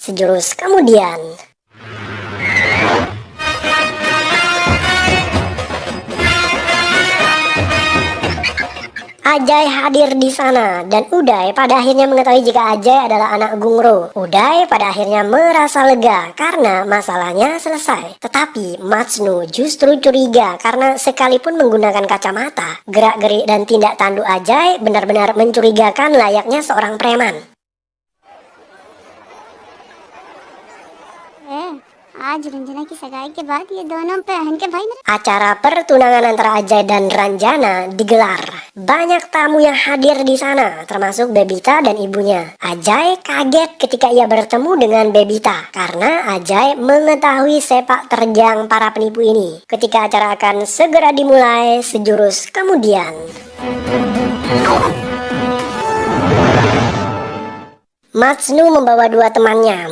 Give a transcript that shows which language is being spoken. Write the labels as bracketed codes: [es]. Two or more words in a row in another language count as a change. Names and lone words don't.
[id] Sejurus kemudian, Ajay hadir di sana dan Uday pada akhirnya mengetahui jika Ajay adalah anak Gungro. Uday pada akhirnya merasa lega karena masalahnya selesai. Tetapi Matsnu justru curiga karena sekalipun menggunakan kacamata, gerak-gerik dan tindak tanduk Ajay benar-benar mencurigakan layaknya seorang preman. [hi] आज रंजना की सगाई के बाद ये दोनों पहन के भाई मेरे [id] Acara pertunangan antara Ajay dan Ranjana digelar. Banyak tamu yang hadir di sana, termasuk Bebita dan ibunya. Ajay kaget ketika ia bertemu dengan Bebita, karena Ajay mengetahui sepak terjang para penipu ini. Ketika acara akan segera dimulai, sejurus kemudian, Matsnu membawa dua temannya.